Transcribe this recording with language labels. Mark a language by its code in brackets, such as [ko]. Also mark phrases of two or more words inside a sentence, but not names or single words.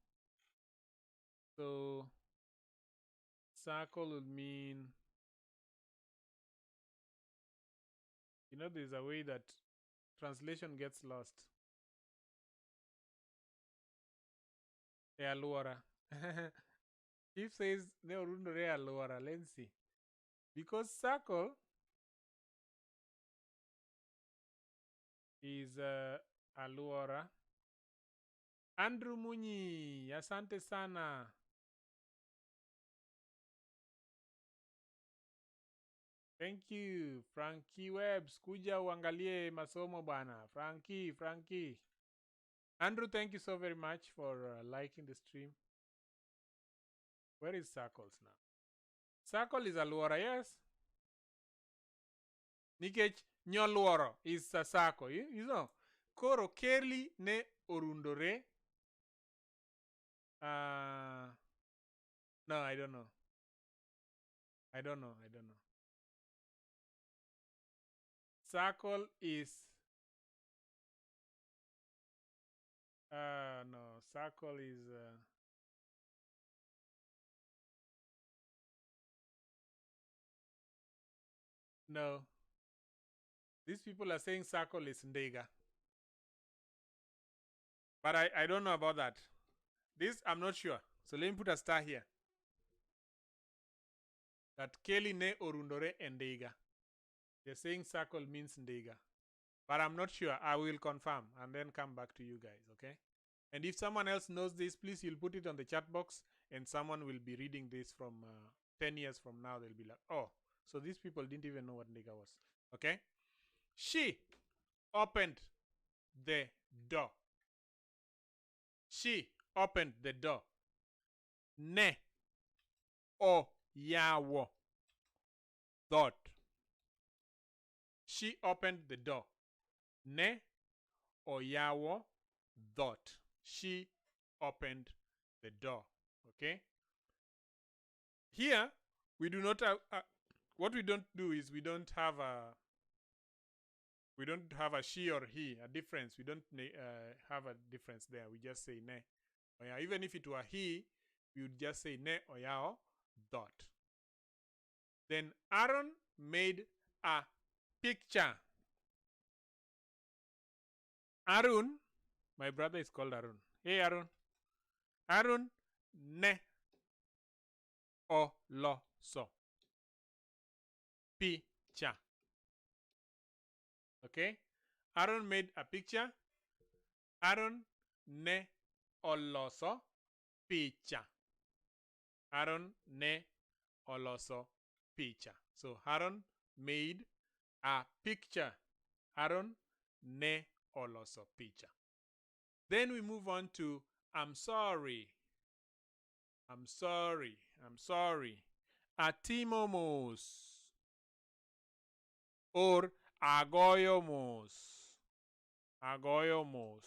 [en] So circle would mean, you know, there's a way that translation gets lost. Alwara. Chief says [luo] no rundore alwara. [en] Let's see. Because circle is alwara. [sw] Andrew Munyi, asante sana. [en] Thank you. [sw] Frankie Webbs, kuja uangalie masomo bana. [en] Frankie. Andrew, thank you so very much for liking the stream. Where is circles now? Circle is alwara, yes. [luo] Nikech nyoluoro [en] is a circle. You know. [luo] Koro Kelly ne orundore. [en] No, I don't know. I don't know. Circle is no, circle is no. These people are saying circle is ndega. But I don't know about that. This I'm not sure. So let me put a star here. That Kelly [luo] ne orundore ndega. [en] They're saying circle means ndega. But I'm not sure. I will confirm and then come back to you guys, okay? And if someone else knows this, please you'll put it on the chat box and someone will be reading this from 10 years from now. They'll be like, oh, so these people didn't even know what ndega was, okay? She opened the door. She opened the door. [luo] Ne o yawo. [en] Dot. She opened the door. [luo] Ne oyawo dot. [en] She opened the door. Okay? Here, we do not have, what we don't do is we don't have a she or he, a difference. We don't have a difference there. We just say ne. Oya. Even if it were he, we would just say [luo] ne oyao dot. [en] Then Aaron made a picture. Arun, my brother is called Arun. [luo] Hey Arun. Arun ne o lo so. [en] Picture. Okay? Aaron made a picture. Aaron [luo] ne oloso [en] picture. [luo] Aaron ne oloso picture. [en] So Aaron made a picture. [luo] Aaron ne oloso picture. [en] Then we move on to I'm sorry. I'm sorry. I'm sorry. [luo] Atimomos. Or agoyomos. Agoyomos.